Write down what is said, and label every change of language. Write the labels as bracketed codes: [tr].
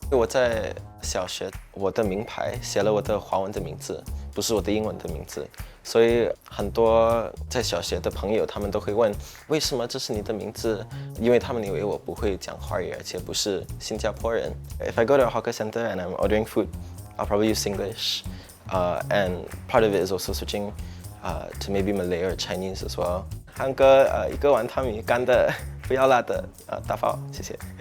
[zh] 我在小学，我的名牌写了我的华文的名字，不是我的英文的名字，所以很多在小学的朋友他们都会问，为什么这是你的名字？因为他们以为我不会讲华语，而且不是新加坡人。 [en] If I go to a hawker center and I'm ordering food, I'll probably use Singlish, and part of it is also switching to maybe Malay or Chinese as well. [zh] 汉哥，一个碗汤米干的，不要辣的，大包，谢谢。